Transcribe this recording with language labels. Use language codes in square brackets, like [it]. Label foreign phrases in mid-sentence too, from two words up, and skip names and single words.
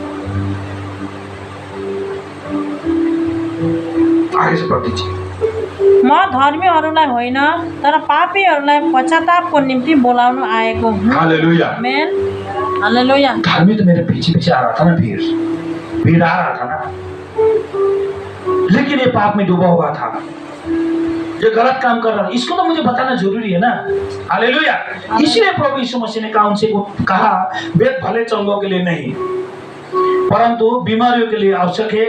[hi] आगे से पढ़ दीजिए। [ne] म धर्मीहरूलाई होइन तर पापीहरूलाई पश्चातापको निम्ति बोलाउन आएको हुँ। हालेलुया। आमेन। हालेलुया। [hi] धर्मी तो मेरे पीछे पीछे आ रहा था ना, भीड़ आ रहा था ना, लेकिन ये पाप में डूबा हुआ था, ये गलत काम कर रहा था। इसको तो मुझे बताना जरूरी है ना। हालेलुया। इसलिए प्रभु यीशु मसीह ने कहा उनसे, कहा वेद भले चंगों के लिए नहीं परंतु बीमारियों के लिए आवश्यक है।